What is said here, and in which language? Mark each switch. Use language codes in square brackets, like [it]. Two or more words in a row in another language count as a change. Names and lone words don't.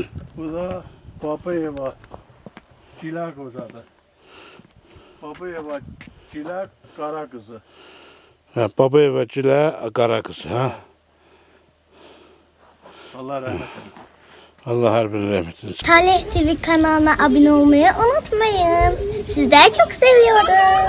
[az] Bu da Babayeva Gilə qocadır. Babayeva Gilə qara qızı. Babayeva Gilə qara qızı. Allah rahmet eləsin. Allah hər birini rəhmət eləsin. [tr] Talih TV kanalına abone olmayı unutmayın. Sizleri çok seviyorum.